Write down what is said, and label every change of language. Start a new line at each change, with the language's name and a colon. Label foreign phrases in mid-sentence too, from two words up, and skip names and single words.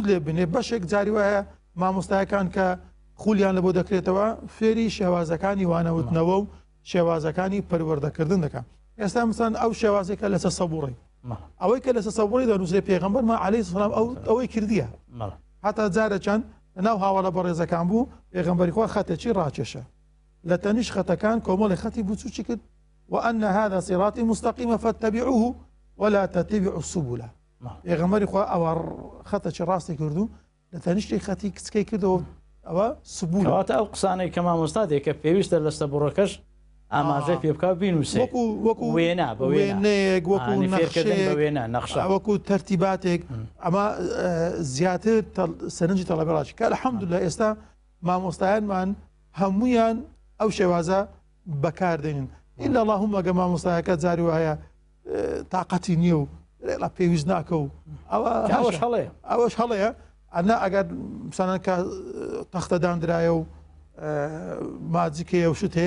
Central Kurdish: لێ بنێ بەشێک جاری وایە مامۆستایەکان کە خولیان لە بۆ دەکرێتەوە فێری شێوازەکانی وانەوتنەوە و شێوازەکانی پەروەردەکردن دەکەن ئێستا مثلا ئەو شێوازێکە لەسەر سەبوڕی ئەوەی کە لەسەر سەبوڕی دەنووسێ پێغەمبەرمان عەلەیهی سەلام ئەوەی کردیە هەتا جارێکیان ناو هاوڵە بەڕێزەکان بوو پێغەمبەری خوا خەتێکی ڕاکێشە لە تەنیش خەتەکان کۆمەڵی خەتی بچووکی کرد
Arabic: وأن هذا صراطي مستقيما فاتبعوه ولا تتبعوا السبل
Central Kurdish: پێغەمبەری خوا ئەوە خەتێکی ڕاستی کردو لە تەنیشتی خەتی کچکەی کردەوە ئەوە سبولەواتە ئەو قسانەی کە مامۆستا دێکە پێویستە لە سەبوڕەکەش ئاماژەی پێ بکات بینووسێ وەکو وێنە بە وێنەیەک وەکو وێنە نەخشە وەکو تەرتیباتێک ئەمە زیاتر سەرنجی تەڵەبەڕاتی کە الحەمدولله ئێستا مامۆستایانمان هەمویان ئەو شێوازە بەکاردێنن
Arabic: ئیلا اللهم
Central Kurdish: ئەگە مامۆستایەکە جاری وایە تااقەتی نییە و لا پێویست ناکە و ئەوەش هەڵەیە ئەنا ئەگەر سانەکە تەختەدانرایە و ماجیکەیە و شت هەیە